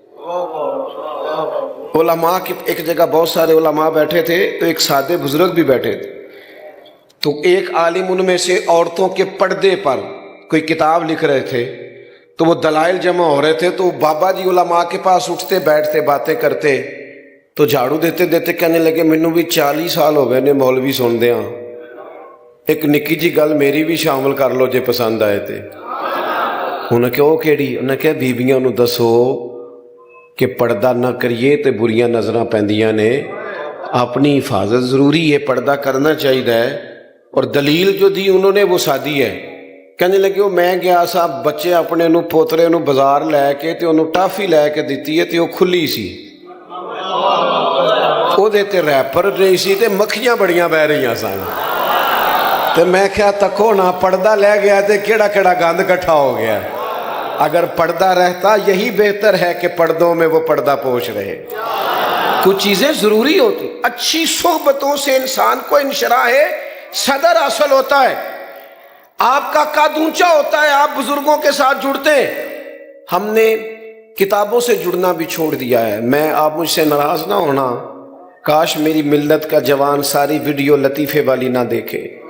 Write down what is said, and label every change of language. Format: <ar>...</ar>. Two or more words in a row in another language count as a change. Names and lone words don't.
<ur>علماء کی ایک جگہ بہت سارے علماء بیٹھے تھے تو ایک سادے بزرگ بھی بیٹھے تھے، تو ایک عالم ان میں سے عورتوں کے پردے پر کوئی کتاب لکھ رہے تھے، تو وہ دلائل جمع ہو رہے تھے، تو بابا جی علماء کے پاس اٹھتے بیٹھتے باتیں کرتے، تو جھاڑو دیتے دیتے کہنے لگے</ur> <pa>مینوں بھی 40 سال ہو گئے نے مولوی سن دیا، ایک نکی جی گل میری بھی شامل کر لو جے پسند آئے تے۔ انہیں کہ وہ کیڑی؟ انہیں کہ بیبیاں نو دسو کہ پردہ نہ کریے تے بریاں نظراں پیندیاں نے، اپنی حفاظت ضروری ہے، پردہ کرنا چاہیے۔</pa> <ur>اور دلیل جو دی انہوں نے وہ سادی ہے، کہنے لگے</ur> <pa>وہ میں گیا سا بچے اپنے نو پوترے نو بازار لے کے تے انہوں ٹافی لے کے دیتی ہے تے وہ کھلی سی، ਉਹਦੇ ਤੇ ਰੈਪਰ ਰਹੀ ਸੀ ਤੇ ਮੱਖੀਆਂ ਬੜੀਆਂ ਬਹਿ ਰਹੀਆਂ ਸਨ ਤੇ ਮੈਂ ਕਿਹਾ ਤੱਕੋ ਨਾ ਪਰਦਾ ਲੈ ਗਿਆ ਤੇ ਕਿਹੜਾ ਕਿਹੜਾ ਗੰਦ ਇਕੱਠਾ ਹੋ ਗਿਆ</pa> <ur>اگر پردہ رہتا یہی بہتر ہے کہ پردوں میں وہ پردہ پوش رہے کچھ چیزیں ضروری ہوتی اچھی صحبتوں سے انسان کو انشراح صدر حاصل ہوتا ہے آپ کا قد اونچا ہوتا ہے آپ بزرگوں کے ساتھ جڑتے ہیں ہم نے کتابوں سے جڑنا بھی چھوڑ دیا ہے میں آپ مجھ سے ناراض نہ ہونا کاش میری ملت کا جوان ساری ویڈیو لطیفے والی نہ دیکھے</ur>